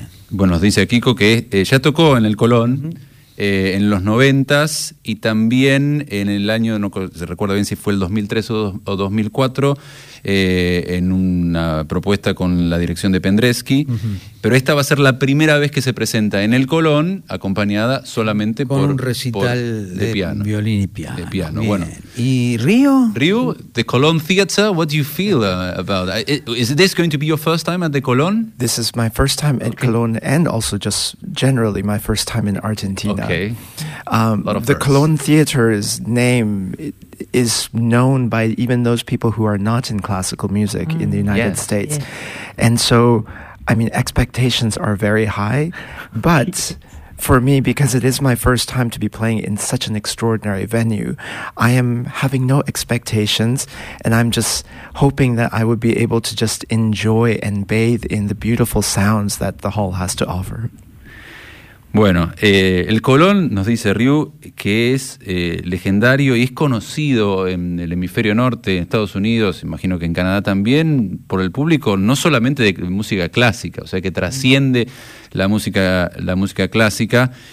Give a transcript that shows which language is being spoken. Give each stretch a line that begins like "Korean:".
Spanish: Bueno, dice Kiko que ya tocó en el Colón en los noventas y también en el año, no se recuerda bien si fue el 2003 o 2004, en una propuesta con la dirección de Penderecki. Pero esta va a ser la primera vez que se presenta en el Colón acompañada solamente con por un recital por, de piano, violín y piano. De piano. Bueno. ¿Y Río?
English: Río, the Colón Theatre, what do you feel about that? Is this going to be your first time at the Colón? This is my first time at Colón and also just generally my first time in Argentina. Okay. The Colón Theatre's name is known by even those people who are not in classical music in the United States. Yeah. And so, I mean, expectations are very high, but for me, because it is my first time to be playing in such an extraordinary venue, I am having no expectations, and I'm just hoping that I would be able to just enjoy and bathe in the beautiful sounds that the hall has to offer.
Spanish: Bueno, el Colón, nos dice Ryu, que es legendario y es conocido en el hemisferio norte, en Estados Unidos, imagino que en Canadá también, por el público, no solamente de música clásica, o sea que trasciende la música clásica.